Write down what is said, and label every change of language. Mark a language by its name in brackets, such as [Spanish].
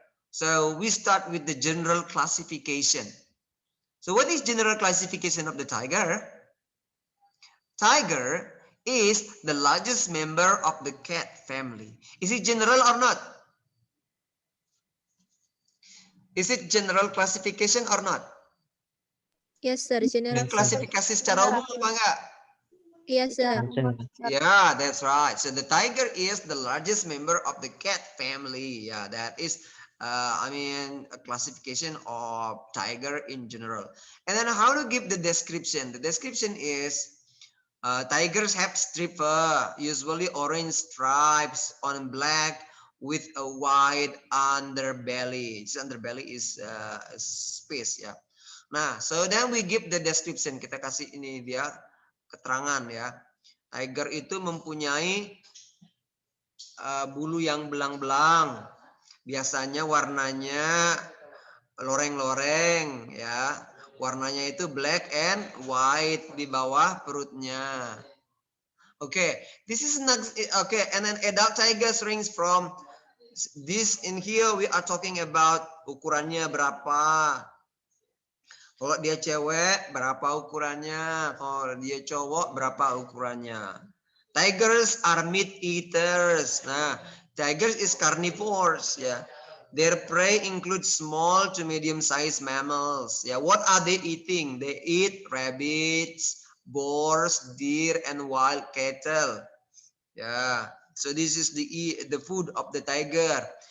[English] So we start with the general classification. So what is general classification of the tiger? Tiger is the largest member of the cat family. Is it general or not? Is it general classification or not? Yes, sir. General. [Indonesian] Klasifikasi secara umum apa enggak? [English] Yes, sir. Yeah, that's right. So the tiger is the largest member of the cat family. Yeah, that is, a classification of tiger in general. And then how to give the description? The description is, tigers have striped fur, usually orange stripes on black with a white underbelly. This underbelly is space ya. Nah, so then we give the description. [Indonesian] Kita kasih ini dia keterangan ya. Tiger itu mempunyai bulu yang belang-belang. Biasanya warnanya loreng-loreng ya. Warnanya itu [English] black and white [Indonesian] di bawah perutnya. [English] Okay, this is okay. And then adult tigers range from this in here we are talking about [Indonesian] ukurannya berapa. Kalau dia cewek, berapa ukurannya? Kalau dia cowok, berapa ukurannya? [English] Tigers are meat eaters. Nah, tigers is carnivores. Ya, their prey includes small to medium-sized mammals. Ya, what are they eating? They eat rabbits, boars, deer, and wild cattle. Ya, so this is the food of the tiger.